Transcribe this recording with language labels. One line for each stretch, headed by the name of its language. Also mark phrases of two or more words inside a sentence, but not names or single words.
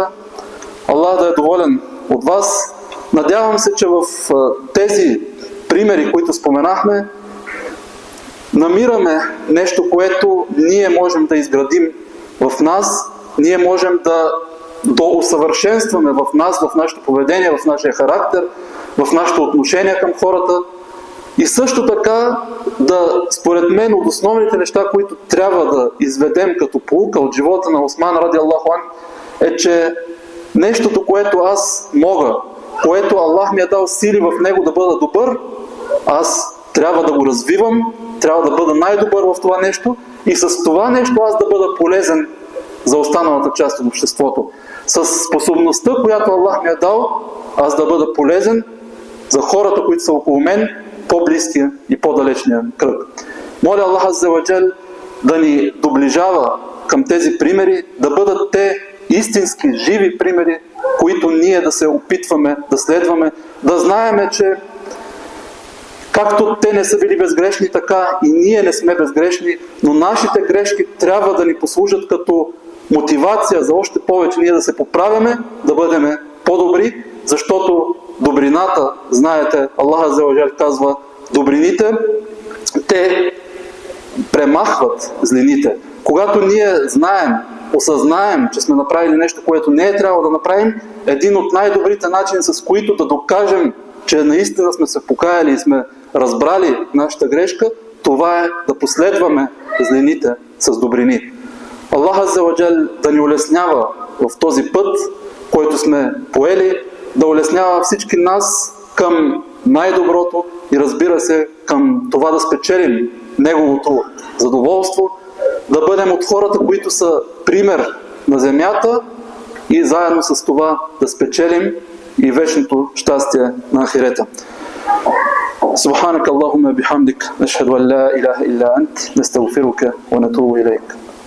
Bulgarian: Аллах да е доволен от вас. Надявам се, че в тези примери, които споменахме, намираме нещо, което ние можем да изградим в нас, ние можем да доусъвършенстваме в нас, в нашето поведение, в нашия характер, в нашето отношение към хората. И също така, според мен, от основните неща, които трябва да изведем като поука от живота на Осман
Arabic: رضي الله عنه,
Bulgarian: е, че нещото, което аз мога, което Аллах ми е дал сили в него да бъда добър, аз трябва да го развивам, трябва да бъда най-добър в това нещо и с това нещо аз да бъда полезен за останалата част от обществото. С способността, която Аллах ми е дал, аз да бъда полезен за хората, които са около мен, по-близкия и по-далечния кръг. Моля Аллах
Arabic: عز وجل
Bulgarian: да ни доближава към тези примери, да бъдат те истински, живи примери, които ние да се опитваме да следваме, да знаеме, че както те не са били безгрешни, така и ние не сме безгрешни, но нашите грешки трябва да ни послужат като мотивация за още повече ние да се поправяме, да бъдем по-добри, защото добрината, знаете, Аллах
Arabic: عز وجل
Bulgarian: казва, добрините, те премахват злините. Когато ние знаем, осъзнаем, че сме направили нещо, което не е трябвало да направим, един от най-добрите начини, с които да докажем, че наистина сме се покаяли и сме разбрали нашата грешка, това е да последваме злините с добрини. Аллах
Arabic: عز وجل
Bulgarian: да ни улеснява в този път, който сме поели, да улеснява всички нас към най-доброто и разбира се към това да спечелим неговото задоволство, да бъдем от хората, които са пример на земята и заедно с това да спечелим и вечното щастие на ахирета.
Arabic: سبحانك اللهم بحمدك، نشهد أن لا إله إلا أنت، نستغفرك ونتوب إليك.